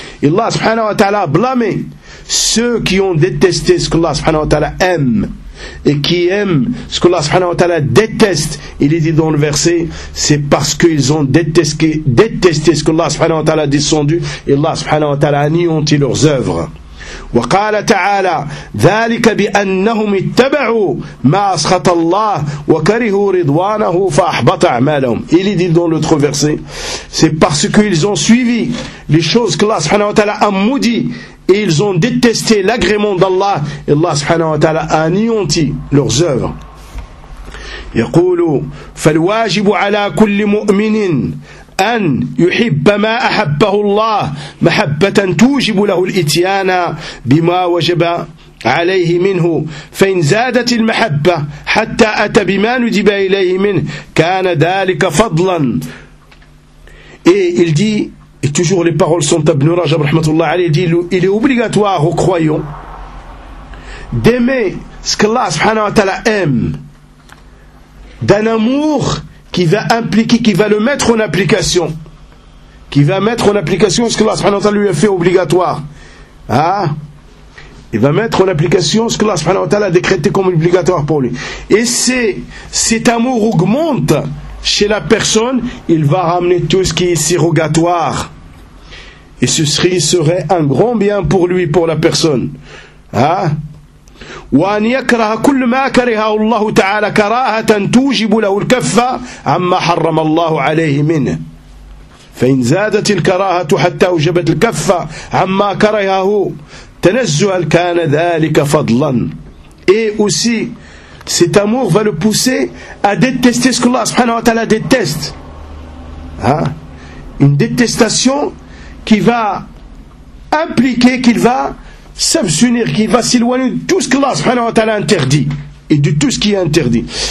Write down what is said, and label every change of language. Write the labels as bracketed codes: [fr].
[fr] Allah subhanahu wa ta'ala blâme ceux qui ont détesté ce que Allah subhanahu wa ta'ala aime et qui aiment ce que Allah subhanahu wa ta'ala déteste. Il est dit dans le verset, c'est parce qu'ils ont détesté ce que Allah subhanahu wa ta'ala a descendu, et Allah subhanahu wa ta'ala a anéanti leurs œuvres. [ar] وقال تعالى ذلك بأنهم اتبعوا ما أسخط الله وكرهوا رضوانه فأحبط أعمالهم. [fr] Il est dit dans l'autre verset, c'est parce qu'ils ont suivi les choses que Allah subhanahu wa ta'ala a maudit et ils ont détesté l'agrément d'Allah, et Allah subhanahu wa ta'ala a anéanti leurs œuvres. [ar] يقول فالواجب على كل مؤمن أن يحب ما أحبه الله محبة توجب له الإتيان بما وجب عليه منه، فإن زادت المحبة حتى أتى بما ندب إليه منه كان ذلك فضلا. [fr] Et il dit, et toujours les paroles sont Ibn Rajab rahmatullah alayhi, dit, il est obligatoire aux croyants d'aimer ce que Allah subhanahu wa ta'ala aime d'un amour qui va impliquer, qui va le mettre en application, qui va mettre en application ce que Allah subhanahu wa ta'ala lui a fait obligatoire. Hein? Il va mettre en application ce que Allah subhanahu wa ta'ala a décrété comme obligatoire pour lui. Et cet amour augmente chez la personne, il va ramener tout ce qui est surrogatoire. Et ce serait un grand bien pour lui, pour la personne. Hein? [ar] وأن يكره كل ما كرهه الله تعالى كراهة توجب له الكفة عما حرم الله عليه منه، فإن زادت الكراهة حتى أوجبت الكفة عما كرهه تنزها كان ذلك فضلا. [fr] Et aussi cet amour va le pousser à détester ce que Allah subhanahu wa ta'ala déteste. Hein? Une détestation qui va impliquer qu'il va s'abstenir, qu'il va s'éloigner de tout ce que Allah subhanahu wa ta'ala interdit et de tout ce qui est interdit.